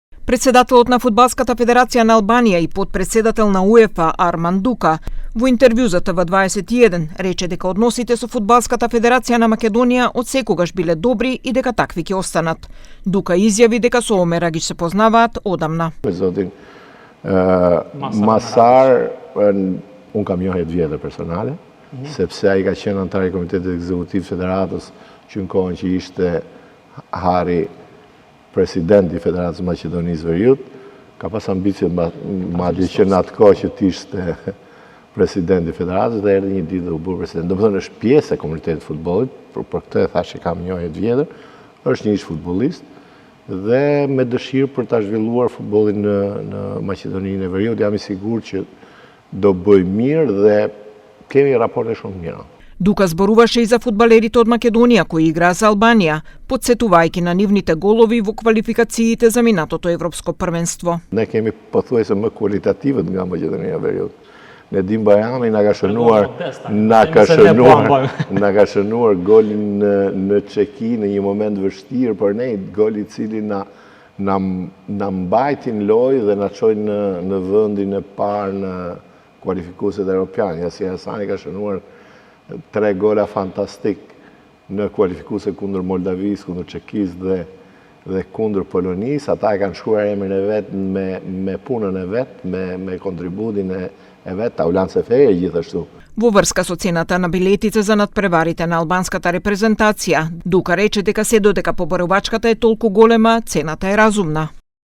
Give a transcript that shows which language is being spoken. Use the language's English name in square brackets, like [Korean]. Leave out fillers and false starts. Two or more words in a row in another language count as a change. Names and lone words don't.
[Macedonian] Председателот на Фудбалската федерација на Албанија и подпредседател на УЕФА Арман Дука во интервју за ТВ21 рече дека односите со Фудбалската федерација на Македонија од секогаш биле добри и дека такви ќе останат. Дука изјави дека со Омер Агич се познаваат одамна. [Albanian] Masar, unë kam njohje të vjetër personale, sepse ai ka qenë antar i Komitetit Ekzekutiv Federatës që në kohën që ishte Hari presidenti i Federatës Maqedonisë Veriut, ka pas ambicje madje që në atë kohë që t'ishte presidenti i Federatës dhe erdhi një ditë dhe u bërë president. Do të thonë është pjesë e komunitetit futbollit, për këtë e thash që kam njohje të vjetër, është një ish futbollist dhe me dëshirë për ta zhvilluar futbollin në Maqedoninë e Veriut, jam i sigurt që do bëj mirë dhe kemi raporte shumë mira. [Macedonian] Дука зборуваше и за фудбалерите од Македонија кои играа за Албанија, подсетувајќи на нивните голови во квалификациите за минатото европско првенство. [Albanian] Ne kemi pothuajse më kualitativët nga Maqedonia e Veriut. Nedim Bajrami na ka shënuar golin në Çeki në një moment vështirë për ne, gol i cili na mbajtin lojë dhe na çoi në vendin e parë në kualifikuesit evropian. Yasir Hasani ka shënuar 3 gola fantastik në kualifikuese kundër Moldavisë, kundër Çekisë dhe kundër Polonisë. Ata e kanë shkruar emrin e vet me punën e vet, me kontributin e vet, Taulan Seferi gjithashtu. [Macedonian] Во врска со цената на билетите за надпреварите на албанската репрезентација, Дука рече дека се додека побарувачката е толку голема, цената е разумна.